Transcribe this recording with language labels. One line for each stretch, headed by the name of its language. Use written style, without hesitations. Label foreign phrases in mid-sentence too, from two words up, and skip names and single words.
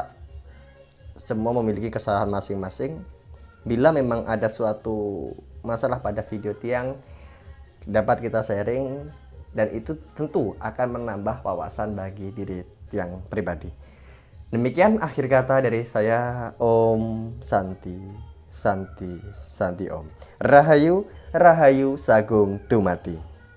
Indonesian: Semua memiliki kesalahan masing-masing. Bila memang ada suatu masalah pada video tiang, dapat kita sharing, dan itu tentu akan menambah wawasan bagi diri tiang pribadi. Demikian akhir kata dari saya.
Sanskrit: Om Santi Santi Santi Om.
Javanese: Rahayu Rahayu Sagung Tumati.